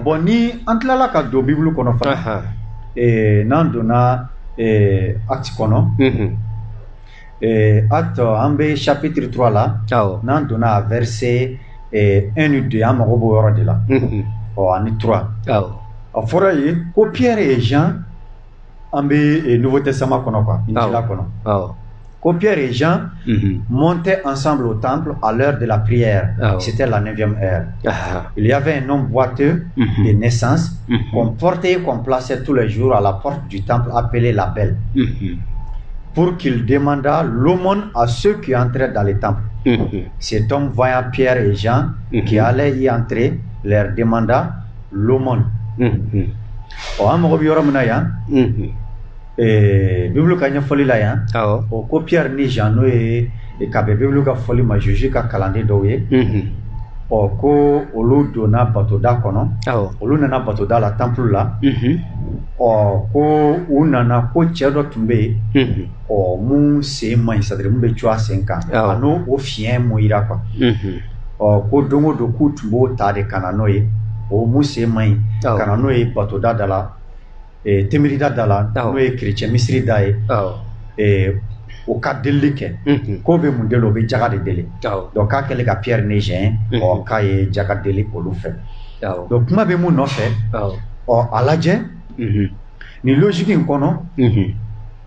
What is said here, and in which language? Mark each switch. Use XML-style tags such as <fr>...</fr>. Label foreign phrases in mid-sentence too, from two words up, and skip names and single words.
<bm>bon ni an tilala ka don bibulu kɔnɔ fana n'an donna acte kɔnɔ acte an bɛ chapitre 3 la n'an donna verset 1 ni 2 an mago b'o yɔrɔ de la ani 3 a fɔra yen ko</bm> <fr>Pierre et Jean an bɛ Nouveau Testament kɔnɔ quoi Injila kɔnɔ ko Pierre et Jean montaient ensemble au temple à l'heure de la prière. C'était la 9e heure. Il y avait un homme boiteux de naissance qu'on portait et qu'on plaçait tous les jours à la porte du temple appelé la Belle pour qu'il demandât l'aumône à ceux qui entraient dans le temple. Cet homme, voyant Pierre et Jean qui allaient y entrer, leur demanda l'aumône.</fr> <bm>Bible ka ɲɛfɔli la yan ko Pierre ni Jean n'o ye ka bɛn Bible ka fɔli ma Jésus ka kalanden dɔw ye ko olu donna batoda kɔnɔ olu nana batoda la temple la ko u nana ko cɛ dɔ tun bɛ yen mun sen man ɲi c'est-à-dire mun bɛ co a sen kan a n'o fiɲɛ mun yira quoi ko don o don k'u tun b'o ta de ka na n'o ye o mun sen man ɲi ka na n'o ye batoda da la temirida da la n'o ye chrétien misiri da ye o ka delili kɛ k'o bɛ mun deli o bɛ jaga de deli donc k'a kɛlen ka Pierre ni Jean k'a ye jaga deli olu fɛ donc kuma bɛ mun nɔfɛ a lajɛ nin logique in kɔnɔ</bm>